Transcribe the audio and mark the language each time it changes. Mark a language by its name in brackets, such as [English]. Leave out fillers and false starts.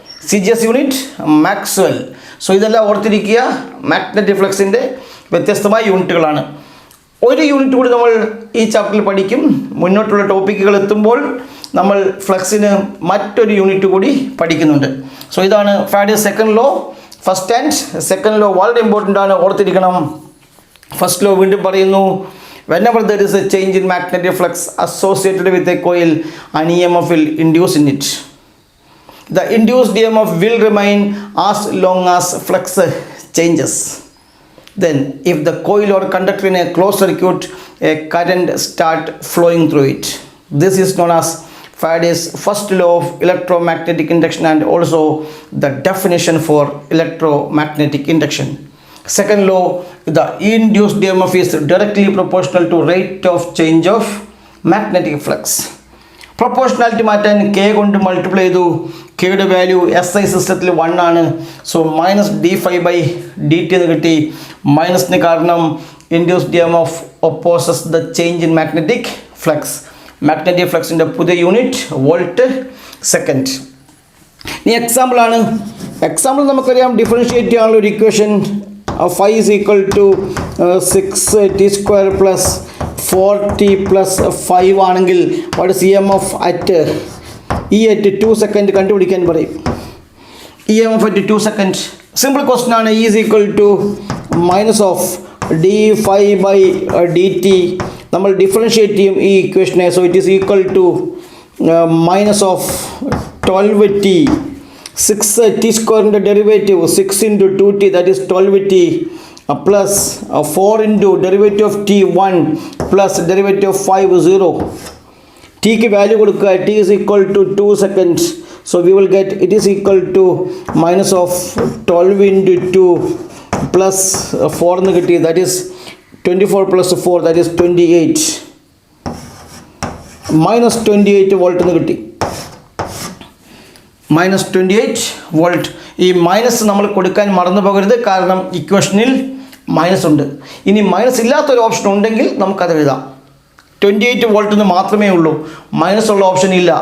[Malayalam] CGS unit Maxwell. So ഇതെല്ലാം ഓർത്തിരിക്കുക, magnetic ഫ്ലക്സിൻ്റെ വ്യത്യസ്തമായ യൂണിറ്റുകളാണ്. ഒരു യൂണിറ്റ് കൂടി നമ്മൾ ഈ ചാപ്റ്ററിൽ പഠിക്കും. മുന്നോട്ടുള്ള ടോപ്പിക്കുകൾ എത്തുമ്പോൾ നമ്മൾ ഫ്ലക്സിന് മറ്റൊരു യൂണിറ്റ് കൂടി പഠിക്കുന്നുണ്ട്. സോ ഇതാണ് Faraday's second law. First and second law വളരെ ഇമ്പോർട്ടൻ്റ് ആണ്, ഓർത്തിരിക്കണം. [English] first law [Malayalam] വീണ്ടും പറയുന്നു, [English] whenever there is a change in magnetic flux associated with a coil, an EMF will induce in it. The induced EMF will remain as long as flux changes. Then if the coil or conductor in a closed circuit, a current start flowing through it. This is known as Faraday's first law of electromagnetic induction and also the definition for electromagnetic induction. Second law, the induced EMF is directly proportional to rate of change of magnetic flux. [Malayalam] Proportionality മാറ്റാൻ k കൊണ്ട് multiply ചെയ്തു. കെയുടെ value SI സിസ്റ്റത്തിൽ 1 ആണ്. So minus d∅/dt എന്ന് കിട്ടി. മൈനസിന് കാരണം [English] Induced EMF opposes the change in magnetic flux. [Malayalam] Magnetic ഫ്ലക്സിൻ്റെ പുതിയ യൂണിറ്റ് വോൾട്ട് സെക്കൻഡ്. ഇനി എക്സാമ്പിളാണ്. എക്സാമ്പിൾ നമുക്കറിയാം, ഡിഫറൻഷിയേറ്റ് ചെയ്യാനുള്ള ഒരു equation [English] phi is equal to 6t² plus 4t plus 5 [Malayalam] ആണെങ്കിൽ [English] what is EMF at at 2 second [Malayalam] കണ്ടുപിടിക്കാൻ പറയും. [English] EMF at 2 second. Simple question ആണ്. E is equal to minus of d∅/dt. [Malayalam] നമ്മൾ ഡിഫറൻഷിയേറ്റ് ചെയ്യും ഈ ഇക്വേഷനെ. [English] So it is equal to minus of 12t. 6t² derivative 6 into 2t, that is 12t, plus 4 into derivative of t 1 plus derivative of 5 0. [Malayalam] t ക്ക് value കൊടുക്കുക. [English] t is equal to 2 seconds. So we will get it is equal to minus of 12 into 2 plus 4 [Malayalam] എന്ന് കിട്ടി. [English] That is 24 plus 4, that is 28. minus 28 volt [Malayalam] എന്ന് കിട്ടി. [English] -28 volt. [Malayalam] ഈ minus നമ്മൾ കൊടുക്കാൻ മറന്നു പോകരുത്, കാരണം ഇക്വേഷനിൽ മൈനസ് ഉണ്ട്. ഇനി മൈനസ് ഇല്ലാത്തൊരു ഓപ്ഷൻ ഉണ്ടെങ്കിൽ നമുക്കത് എഴുതാം. 28 വോൾട്ട് എന്ന് മാത്രമേ ഉള്ളൂ, മൈനസ് ഉള്ള ഓപ്ഷൻ ഇല്ല.